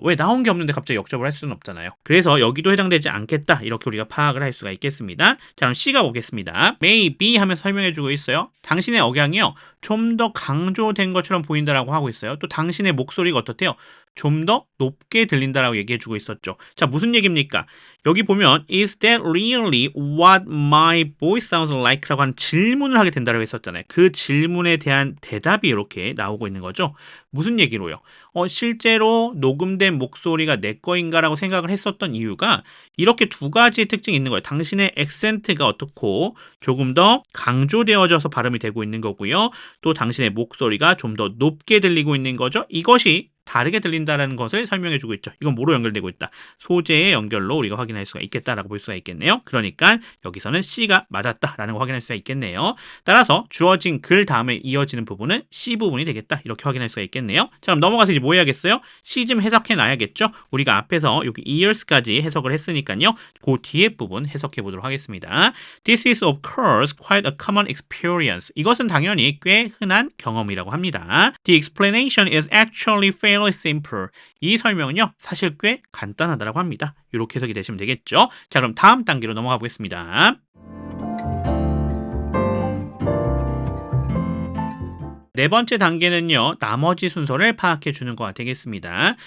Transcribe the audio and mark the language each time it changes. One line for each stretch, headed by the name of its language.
Korean: 왜 나온 게 없는데 갑자기 역접을 할 수는 없잖아요. 그래서 여기도 해당되지 않겠다 이렇게 우리가 파악을 할 수가 있겠습니다. 자, 그럼 C가 보겠습니다. maybe 하면서 설명해주고 있어요. 당신의 억양이요. 좀 더 강조된 것처럼 보인다라고 하고 있어요. 또 당신의 목소리가 어떻대요? 좀 더 높게 들린다라고 얘기해주고 있었죠. 자, 무슨 얘기입니까? 여기 보면
English: Is that really what my voice sounds like?
Korean: 라고 하는 질문을 하게 된다고 했었잖아요. 그 질문에 대한 대답이 이렇게 나오고 있는 거죠. 무슨 얘기로요? 실제로 녹음된 목소리가 내 거인가 라고 생각을 했었던 이유가 이렇게 두 가지의 특징이 있는 거예요. 당신의 액센트가 어떻고 조금 더 강조되어져서 발음이 되고 있는 거고요. 또 당신의 목소리가 좀 더 높게 들리고 있는 거죠. 이것이 다르게 들린다는 것을 설명해주고 있죠. 이건 뭐로 연결되고 있다? 소재의 연결로 우리가 확인할 수가 있겠다라고 볼 수가 있겠네요. 그러니까 여기서는 C가 맞았다라는 거 확인할 수가 있겠네요. 따라서 주어진 글 다음에 이어지는 부분은 C 부분이 되겠다. 이렇게 확인할 수가 있겠네요. 자, 그럼 넘어가서 이제 뭐 해야겠어요? C 좀 해석해 놔야겠죠? 우리가 앞에서 여기 ears까지 해석을 했으니까요. 그 뒤에 부분 해석해 보도록 하겠습니다.
English: This is of course quite a common experience.
Korean: 이것은 당연히 꽤 흔한 경험이라고 합니다.
English: The explanation is actually fairly simple.
Korean: 이 설명은요, 사실 꽤 간단하다고 합니다. 이렇게 해석이 되시면 되겠죠. 자, 그럼 다음 단계로 넘어가 보겠습니다. 네 번째 단계는요, 나머지 순서를 파악해 주는 거가 되겠습니다.